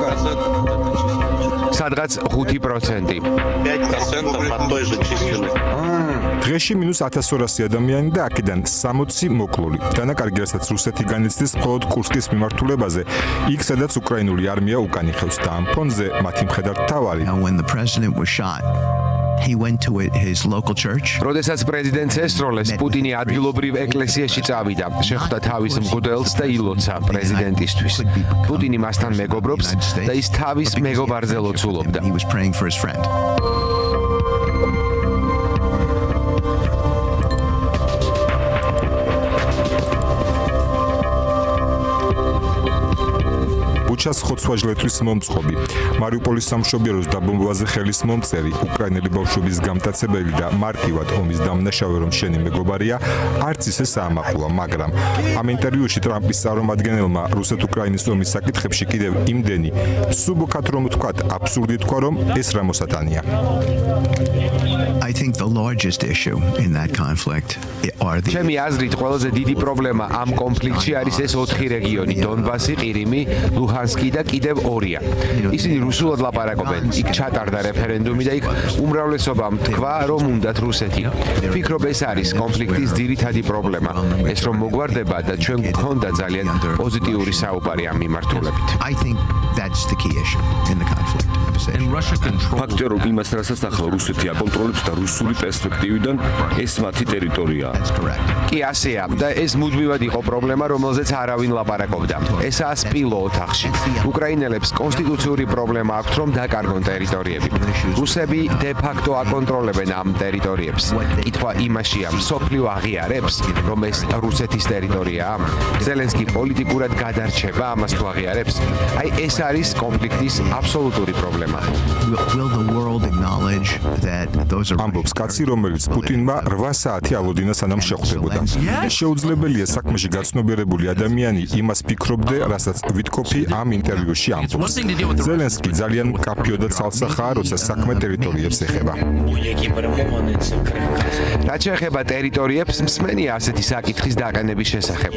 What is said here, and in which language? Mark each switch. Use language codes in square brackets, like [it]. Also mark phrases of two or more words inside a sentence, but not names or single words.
[ka] სადღაც 5%. დღეში მინუს 1200 ადამიანი და აქედან 60 მოკლული. დანაკარგი, რასაც რუსეთი განიცდის მხოლოდ კურსკის მიმართულებაზე, იქ სადაც უკრაინული არმია უკან იხევს და ამ ფონზე მათი მხედართ თავარი. [en] He went to his local church. [ka] როდესაც პრეზიდენტს ესროლეს, პუტინი ადგილობრივ ეკლესიაში წავიდა, შეხვდა თავის მღვდელს და ილოცა პრეზიდენტისთვის. პუტინი მასთან მეგობრობს და ის თავის მეგობარზე ლოცულობდა. [en] He was praying for his friend. [ka] ბუჩას ხოცვა-ჟლეტვის მომწყობი, მარიუპოლის სამშობიაროს დაბომბვაზე ხელის მომწერი, უკრაინელი ბავშვების გამტაცებელი და მარტივად ომის დამნაშავე რომ შენი მეგობარია, არც ისე საამაყოა, მაგრამ ამ ინტერვიუში ტრამპის წარმომადგენელმა რუსეთ-უკრაინის ომის საკითხებში კიდევ იმდენი სუბოქად რომ ვთქვათ, აბსურდი თქვა, რომ ეს რა მოსატანია. [en] I think the largest issue in that conflict are the [ka] ჩემი აზრით, ყველაზე დიდი პრობლემა ამ კონფლიქტში არის ეს 4 რეგიონი: დონბასი, ყირიმი, ლუჰანსკი და კიდევ 2-ია. ისინი რუსულად ლაპარაკობენ. იქ ჩატარდა რეფერენდუმი და იქ უმრავლესობამ თქვა, რომ უნდათ რუსეთი. ვფიქრობ, ეს არის კონფლიქტის ძირითადი პრობლემა. ეს რომ მოგვარდება და ჩვენ გვქონდა ძალიან პოზიტიური საუბარი ამ მიმართულებით. [en] I think that's the key issue in the conflict. [ka] ფაქტია, რომ იმას, რასაც ახლა რუსეთი აკონტროლებს და რუსული პერსპექტივიდან ეს მათი ტერიტორიაა. კი ასეა და ეს მუდმივად იყო პრობლემა, რომელზეც არავინ ლაპარაკობდა. ესაა სპილო ოთახში. უკრაინელებს კონსტიტუციური პრობლემა აქვთ, რომ დაკარგონ ტერიტორიები. რუსები დე-ფაქტო აკონტროლებენ ამ ტერიტორიებს. კითხვა იმაშია, მსოფლიო აღიარებს, რომ ეს რუსეთის ტერიტორიაა. ზელენსკი პოლიტიკურად გადარჩება ამას თუ აღიარებს? აი ეს არის კონფლიქტის აბსოლუტური პრობლემა. [en] Will the world acknowledge that those are [ka] ამბობს კაცი, რომელიც პუტინმა 8 საათი ალოდინა სანამ შეხვდებოდა. შეუძლებელია საქმეში გაცნობიერებული ადამიანი იმას ფიქრობდე, რასაც ვიტკოფი ამ ინტერვიუში ამბობს. ზელენსკი ძალიან მკაფიო და ცალსახაა, როცა საქმე ტერიტორიებს ეხება. რაც შეეხება ტერიტორიებს, მსმენია ასეთი საკითხის დაყენების შესახებ.